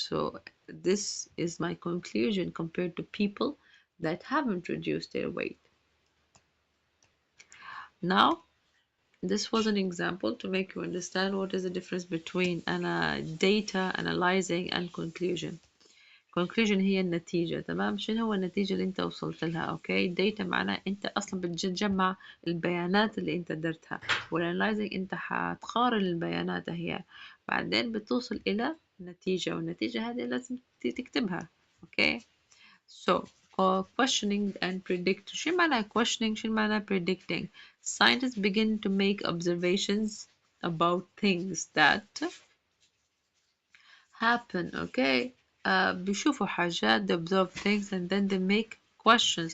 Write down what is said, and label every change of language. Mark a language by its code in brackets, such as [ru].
[en] So this is my conclusion compared to people that haven't reduced their weight. Now this was an example to make you understand what is the difference between data analyzing and conclusion. [ar] conclusion هي النتيجة. تمام، شنو هو النتيجة اللي انت وصلت لها؟ اوكي، data معناه انت اصلا بتجمع البيانات اللي انت درتها، والانالايزنج انت حتقارن البيانات هي، بعدين بتوصل الى نتيجة، والنتيجة هذه لازم تكتبها. اوكي. [en] So questioning and predict. [ar] شو معنى questioning؟ شو معنى predicting؟ [en] Scientists begin to make observations about things that happen. Okay. [ar] بيشوفوا حاجات [en] they observe things and then they make questions.